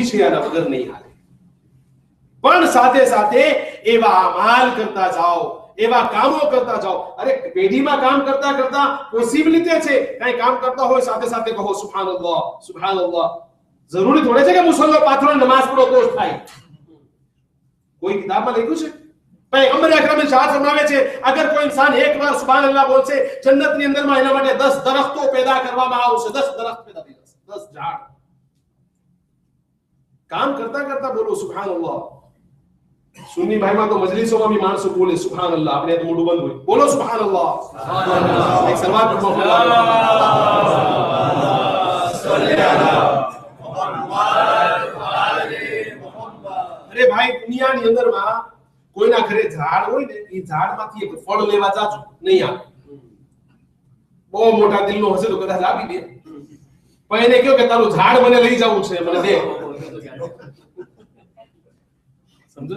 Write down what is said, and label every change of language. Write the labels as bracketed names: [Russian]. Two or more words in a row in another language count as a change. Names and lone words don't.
[Gujarati] છે આના વગર નહીં હાલે પણ સાથે સાથે એવા અમલ કરતા જાઓ એવા કામો કરતા જાઓ અરે પેઢીમાં કામ કરતા કરતા પોસિબિલિટી છે કઈ કામ કરતા હોય સાથે સાથે કહો સુબહાનલ્લાહ સુબહાનલ્લાહ જરૂરી થોડે છે કે મુસલ્લો પાથરો નમાઝ પઢો તો જ થાય કોઈ કિતાબમાં લખ્યું છે પૈગંબર અકરમ ઇરશાદ ફરમાવે છે અગર કોઈ इंसान એક વાર સુબહાનલ્લાહ બોલશે જન્નતની અંદરમાં એના માટે 10 દરખતો પેદા કરવામાં આવશે 10 દરખત પેદા થઈ જશે 10 ઝાડ કામ કરતા કરતા બોલો સુબહાનલ્લાહ [Hindi] सुन्नी भाई में तो मजलिसों में भी मानसो बोले सुभान अल्लाह अपने तो मुंह बंद हुई बोलो सुभान अल्लाह एक सलवात पढ़ो अरे भाई दुनिया [Gujarati] ની અંદરમાં કોઈના ઘરે ઝાડ હોય ને એ ઝાડમાંથી એક ફળ લેવા જાજો નહીં આવે બહુ મોટા દિલનો હશે તો કદાચ આપી દે, પણ એને કહ્યું કે તારું ઝાડ મને લઈ જવું છે, મને દે. સમજોશ?